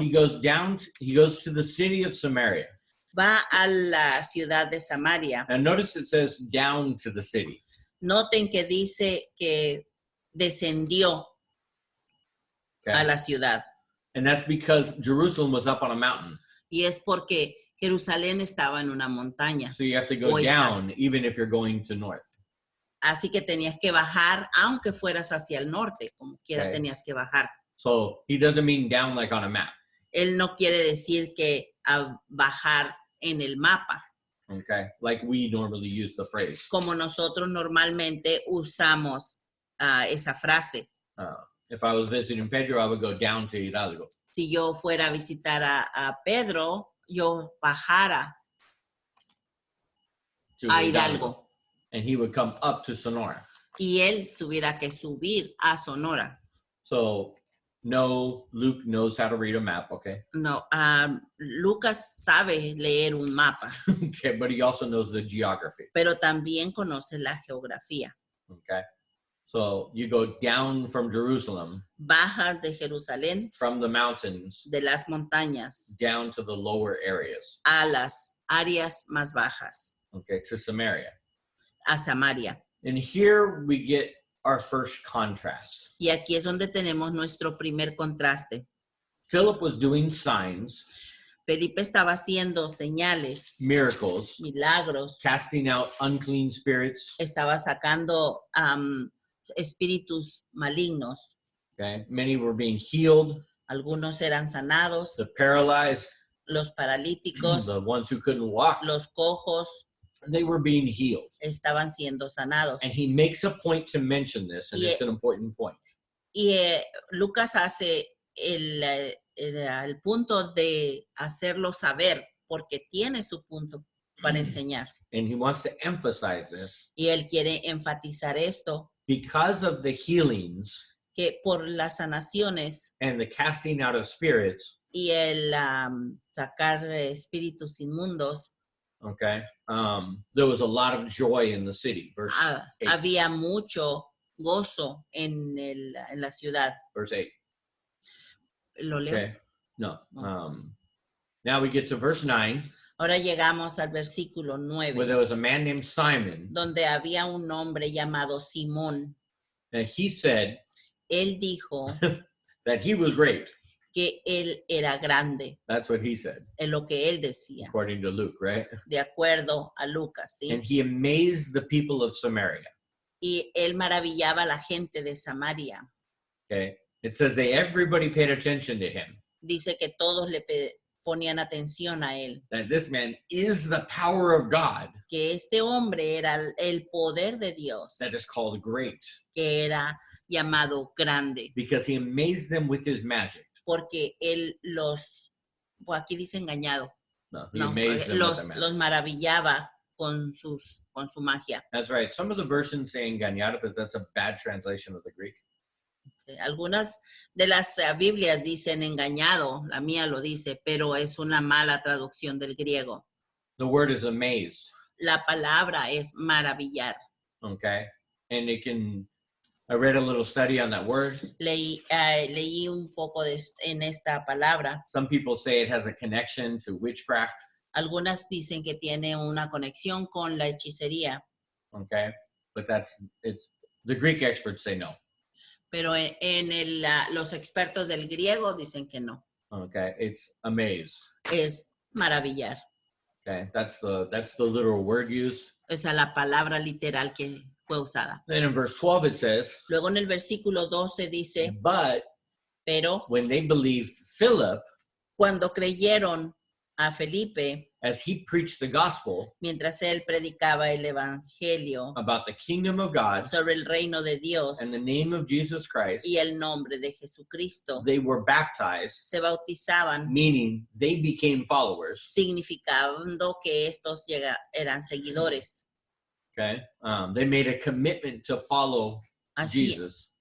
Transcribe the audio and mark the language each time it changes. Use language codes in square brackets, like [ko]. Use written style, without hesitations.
[en] he goes to the city of Samaria. [es] va a la ciudad de Samaria. [en] And notice it says down to the city. [es] Noten que dice que descendió [en] Okay? [es] a la ciudad. [en] And that's because Jerusalem was up on a mountain. [es] Y es porque Jerusalén estaba en una montaña. [en] So you have to go [es] Pues, [en] down even if you're going to north. [es] Así que tenías que bajar, aunque fueras hacia el norte, como quiera [en] Okay. [es] tenías que bajar. [en] So he doesn't mean down like on a map. [es] Él no quiere decir que a bajar en el mapa, [en] Okay? Like we normally use the phrase. [es] como nosotros normalmente usamos esa frase. [en] If I was visiting Pedro, I would go down to Hidalgo. [es] Si yo fuera a visitar a Pedro, yo bajara [en] To [es] a Hidalgo [en] And he would come up to Sonora. [es] y él tuviera que subir a Sonora. [en] So no, Luke knows how to read a map, okay? [es] No, Lucas sabe leer un mapa, [en] Okay, but he also knows the geography, [es] pero también conoce la geografía. [en] okay? So you go down from Jerusalem, [es] bajas de Jerusalén, [en] from the mountains, [es] de las montañas, [en] down to the lower areas, [es] a las áreas más bajas, [en] okay, to Samaria. [es] a Samaria. [en] And here we get our first contrast. [es] Y aquí es donde tenemos nuestro primer contraste. [en] Philip was doing signs, [es] Felipe estaba haciendo señales, [en] miracles, [es] milagros, [en] casting out unclean spirits, [es] estaba sacando espíritus malignos. [en] okay? Many were being healed, [es] Algunos eran sanados, [en] the paralyzed, [es] los paralíticos, [en] the ones who couldn't walk, [es] los cojos [en] they were being healed. [es] estaban siendo sanados. [en] And he makes a point to mention this, and Yeah. it's an important point. [es] Y Lucas hace el punto de hacerlo saber porque tiene su punto para enseñar. [en] And he wants to emphasize this [es] Y él quiere enfatizar esto, [en] because of the healings [es] que por las sanaciones [en] and the casting out of spirits, [es] y el sacar espíritus inmundos, [en] okay, there was a lot of joy in the city. Verse 8. [es] había mucho gozo en la ciudad. [en] Verse 8. [es] ¿Lo leo? [en] Okay. No. Now we get to verse 9, [es] Ahora llegamos al versículo [en] where [es] 9, [en] there was a man named Simon, [es] donde había un hombre llamado Simón. [en] and he said [es] Él dijo [en] that he was great. [es] que él era grande, [en] That's what he said, [es] en lo que él decía, [en] according to Luke, right? [es] de acuerdo a Lucas, ¿sí? [en] And he amazed the people of Samaria. [es] Y él maravillaba a la gente de Samaria. [en] Okay. It says everybody paid attention to him. [es] Dice que todos le ponían atención a él, [en] That this man is the power of God [es] que este hombre era el poder de Dios, [en] that is called great, [es] que era llamado grande, [en] because he amazed them with his magic. [es] porque él pues aquí dice engañado, [en] No, he [es] no, [en] amazed them with [es] los [en] the magic. [es] maravillaba con su magia. [en] That's right. Some of the versions say engañado, but that's a bad translation of the Greek. [es] Algunas de las Biblias dicen engañado, la mía lo dice, pero es una mala traducción del griego. [en] The word is amazed. [es] La palabra es maravillar. [en] Okay. And I read a little study on that word. [es] Leí un poco en esta palabra. [en] Some people say it has a connection to witchcraft. [es] Algunas dicen que tiene una conexión con la hechicería, [en] Okay. But the Greek experts say no. [es] pero los expertos del griego dicen que no. [en] Okay. It's amazed. [es] Es maravillar. [en] Okay. That's the literal word used. [es] Esa es la palabra literal que fue usada. [en] Then in verse 12 it says, [es] Luego en el versículo 12 dice, [en] but [es] pero [en] when they believed Philip, [es] cuando creyeron a Felipe, [en] as he preached the gospel [es] mientras él predicaba el evangelio [en] about the kingdom of God [es] sobre el reino de Dios [en] and the name of Jesus Christ, [es] y el nombre de Jesucristo, [en] they were baptized, [es] se bautizaban, [en] meaning they became followers. [es] significando que estos eran seguidores. [en] Okay. They made a commitment to follow Jesus.